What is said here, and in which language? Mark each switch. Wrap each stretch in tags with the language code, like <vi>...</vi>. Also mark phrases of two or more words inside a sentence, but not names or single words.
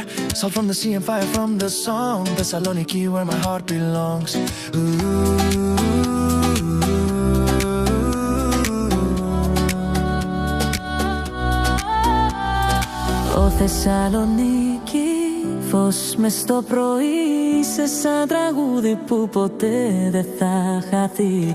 <en>Salt from the sea and fire from the song. Thessaloniki, where my heart belongs.</en> <el>Ω Θεσσαλονίκη, φως μες στο πρωί, είσαι σαν τραγούδι που ποτέ δεν θα χαθεί.</el>